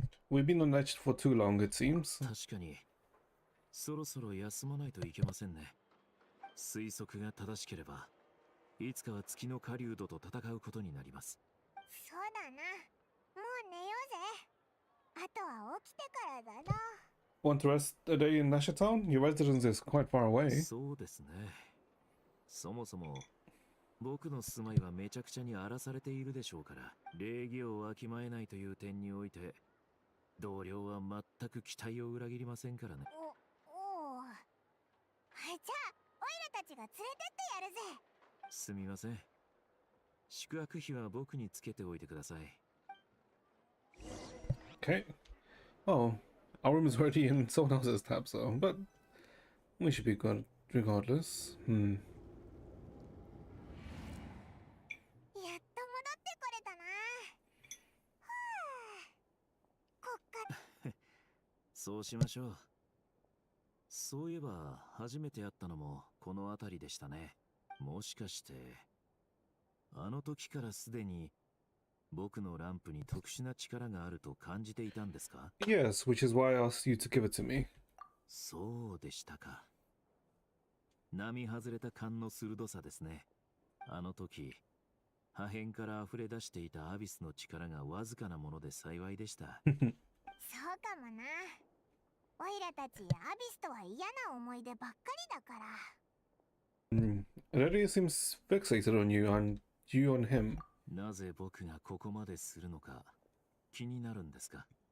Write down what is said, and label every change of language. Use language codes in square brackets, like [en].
[en] We've been on edge for too long, it seems. [ja] 確かに、そろそろ休まないといけませんね。推測が正しければ、いつかは月の狩人と戦うことになります。そうだな。もう寝ようぜ。あとは起きてからだな。 [en] Want to rest a day in Nasha Town? Your residence is quite far away. [ja] そうですね。そもそも、僕の住まいはめちゃくちゃに荒らされているでしょうから、礼儀をわきまえないという点において、同僚は全く期待を裏切りませんからね。おお。じゃあ、オイラたちが連れてってやるぜ。すみません。宿泊費は僕につけておいてください。 [en] Okay. Oh, our room is already in someone else's tab, so but we should be good regardless. [ja] やっと戻ってこれたな。はあ。こっからそうしましょう。そういえば、初めて会ったのもこの辺りでしたね。もしかして、あの時からすでに僕のランプに特殊な力があると感じていたんですか？ [en] Yes, which is why I asked you to give it to me. [ja] そうでしたか。並外れた勘の鋭さですね。あの時、破片から溢れ出していたアビスの力がわずかなもので幸いでした。そうかもな。オイラたちアビスとは嫌な思い出ばっかりだから。 [en] Already seems fixated on you and you on him. [ja] なぜ僕がここまでするのか気になるんですか？